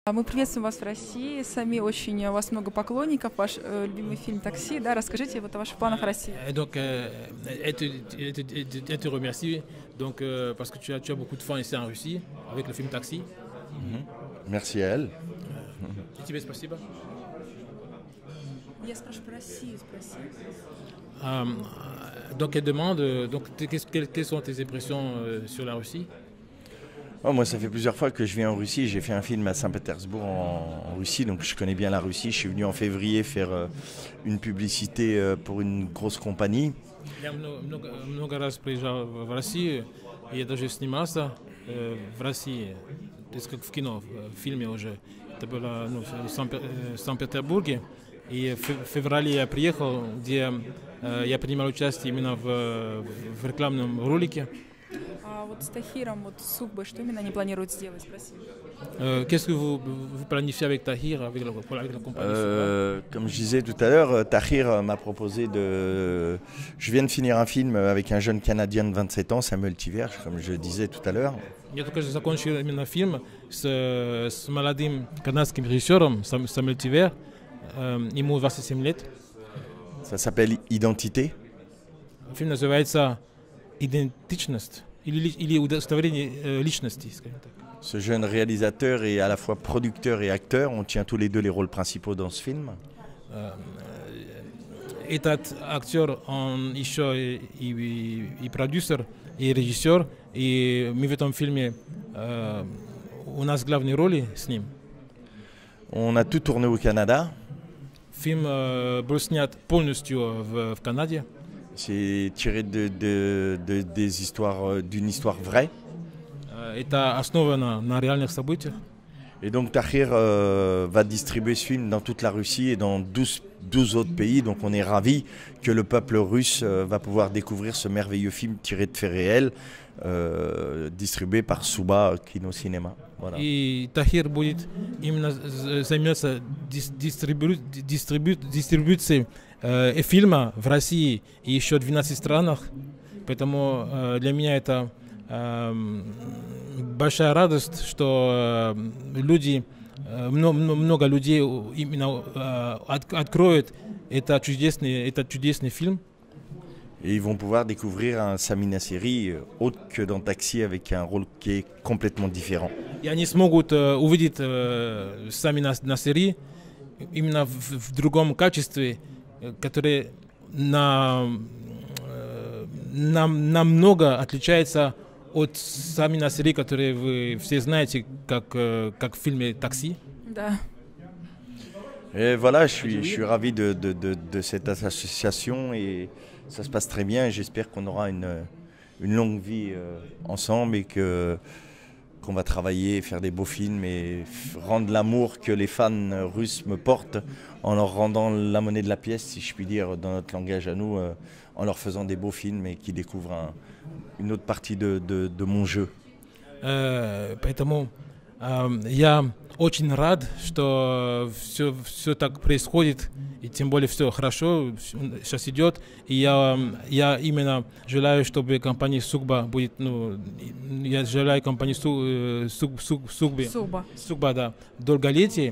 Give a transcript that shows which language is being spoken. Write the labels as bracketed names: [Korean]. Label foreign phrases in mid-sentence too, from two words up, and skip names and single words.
[Russian] Мы приветствуем вас в России, сами очень, у вас много поклонников, ваш любимый фильм «Такси», да, расскажите вот о ваших планах в России. [French] Donc, elle te remercie donc, parce que tu as beaucoup de fans ici en Russie avec le film Taxi. Merci à elle. [Russian] Тебе спасибо. Я спрашиваю про Россию, спроси. [French] Donc, elle demande donc, quelles sont tes impressions sur la Russie? Oh, moi, ça fait plusieurs fois que je viens en Russie. J'ai fait un film à Saint-Pétersbourg en Russie, donc je connais bien la Russie. Je suis venu en février faire une publicité pour une grosse compagnie. [Russian] Я много раз приезжал в Россию, и я даже снимался в России, то есть как в кино, в фильме уже. Это было в Санкт-Петербурге. И в феврале я приехал, где я принимал участие именно в рекламном ролике. А вот с Тахиром, вот с Сукбой, что именно они планируют сделать, спроси. [French] Qu'est-ce que vous planifiez avec Tahir, avec la compagnie? Comme je disais tout à l'heure, Tahir m'a proposé de... Je viens de finir un film avec un jeune Canadien de 27 ans, Samuel Tiverge, comme je le disais tout à l'heure. [Russian] Я только что закончил именно фильм с молодым канадским режиссером Самуэль Тивер, ему 27 лет. [French] Ça s'appelle Identité. [Russian] Фильм называется «Идентичность» или удостоверение личности, скажем так. [French] Ce jeune réalisateur est à la fois producteur et acteur. On tient tous les deux les rôles principaux dans ce film. [Russian] Этот актер, он еще и продюсер, и режиссер, и мы в этом фильме, у нас главные роли с ним. [French] On a tout tourné au Canada. [Russian] Фильм был снят полностью в Канаде. [French] C'est tiré des histoires, d'une histoire vraie. [Russian] Это основано на реальных событиях. [French] Et donc Tahir va distribuer ce film dans toute la Russie et dans 12 autres pays. Donc on est ravis que le peuple russe va pouvoir découvrir ce merveilleux film tiré de faits réels, distribué par Suba Kino Cinema. Voilà. [Russian] И Тахир будет именно заниматься дистрибуцией фильма в России и еще в 12 странах. Поэтому для меня это большая радость, что люди, много людей именно откроют этот чудесный фильм. [French] Et ils vont pouvoir découvrir un Sami Nasseri autre que dans Taxi avec un rôle qui est complètement différent. [Russian] И они смогут увидеть Сами Нассери именно в другом качестве, которое намного отличается от Сами Нассери, который вы все знаете, как в фильме «Такси». Да. [French] Et voilà, je suis ravi de cette association et ça se passe très bien. J'espère qu'on aura une longue vie ensemble et qu'on va travailler, faire des beaux films et rendre l'amour que les fans russes me portent en leur rendant la monnaie de la pièce, si je puis dire, dans notre langage à nous, en leur faisant des beaux films et qui découvrent une autre partie de mon jeu. [Russian] Поэтому я очень рад, что все так происходит, и тем более все хорошо сейчас идет. И я именно желаю, чтобы компания Сукба будет, я желаю компании Сукба, да, долголетие.